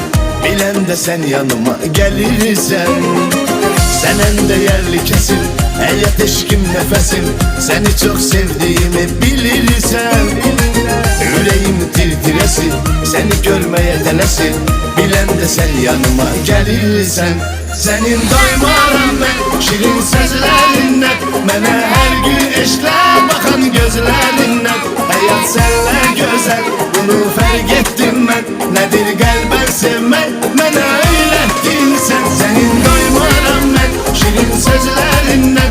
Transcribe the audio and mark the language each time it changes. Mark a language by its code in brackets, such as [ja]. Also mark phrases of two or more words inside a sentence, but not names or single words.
[tr] Bilen de sen yanıma gelirsen. Sen en değerli kesin, hayat eşkim nefesim. Seni çok sevdiğimi bilirsen. Yüreğim tir-tiresin, seni görmeye telesin. Bilen de sen yanıma gelirsen. [az] Senin doymaram mən, şirin sözlərindən. Mənə hər gün eşlər baxan gözlərindən. Həyat sənlə gözəl, bunu fərq etdim mən. Nədir qəlbən sevmək, mənə öyrətdin sən. Senin doymaram mən, şirin sözlərindən.